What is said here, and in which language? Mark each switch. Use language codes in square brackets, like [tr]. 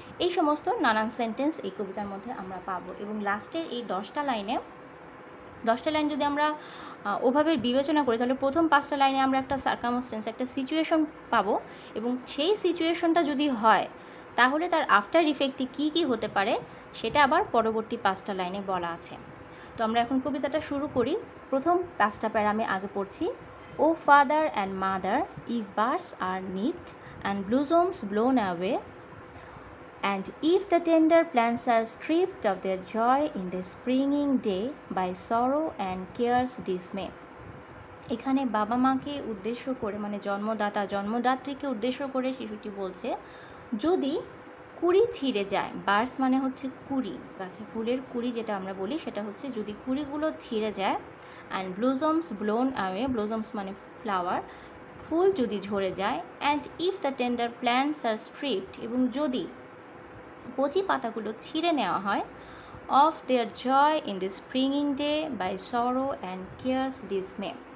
[bn] এই সমস্ত নানান সেন্টেন্স এই কবিতার মধ্যে আমরা পাবো। এবং লাস্টের এই 10টা লাইন যদি আমরা ওভাবে বিবেচনা করি, তাহলে প্রথম 5টা লাইনে আমরা একটা সার্কামস্টেন্স, একটা সিচুয়েশন পাবো, এবং সেই সিচুয়েশনটা যদি হয় তাহলে তার আফটার ইফেক্টটি কী কী হতে পারে সেটা আবার পরবর্তী 5টা লাইনে বলা আছে। তো আমরা এখন কবিতাটা শুরু করি। প্রথম 5টা প্যারা আমি আগে পড়ছি। [en] O father and mother, if birds are nipped and blossoms blown away, and if the tender plants are stripped of their joy in the springing day by sorrow and care's dismay. [bn] এখানে বাবা মাকে উদ্দেশ্য করে, মানে জন্মদাত্রীকে উদ্দেশ্য করে শিশুটি বলছে, যদি কুড়ি ছিঁড়ে যায়, বার্স মানে হচ্ছে কুড়ি, গাছে ফুলের কুড়ি যেটা আমরা বলি সেটা হচ্ছে যদি কুড়িগুলো ছিঁড়ে যায়, [en] and blossoms blown away, [bn] ব্লুজমস মানে ফ্লাওয়ার, ফুল যদি ঝরে যায়, [en] and if the tender plants are stripped, [bn] এবং যদি কচি পাতাগুলো ছিঁড়ে নেওয়া হয়, [en] Of their joy in the springing day by sorrow and care's dismay.